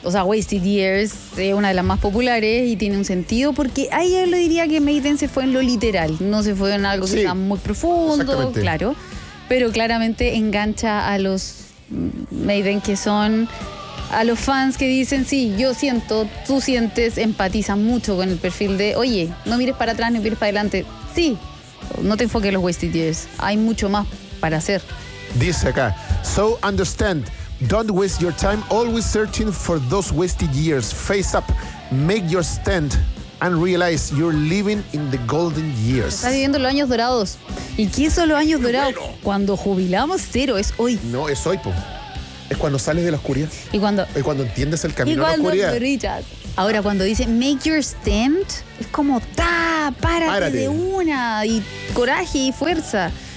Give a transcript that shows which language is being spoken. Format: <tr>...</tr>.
<es>O sea, Wasted Years es una de las más populares y tiene un sentido porque ahí yo lo diría que Maiden se fue en lo literal, no se fue en algo que sea muy profundo, claro, pero claramente engancha a los Maiden que son... A los fans que dicen, sí, yo siento, tú sientes, empatiza mucho con el perfil de, oye, no mires para atrás, no mires para adelante. Sí, no te enfoques en los Wasted Years. Hay mucho más para hacer. Dice acá,</es> <en>so understand, don't waste your time always searching for those wasted years. Face up, make your stand and realize you're living in the golden years.</en> <es>Estás viviendo los años dorados. ¿Y qué son los años dorados? Bueno. Cuando jubilamos, cero, es hoy. No, es hoy, po. Es cuando sales de la oscuridad. Y cuando entiendes el camino a la oscuridad. Ahora, cuando dice</es> <en>make your stand,</en> <es>es como ta, párate de una, y coraje y fuerza.</es>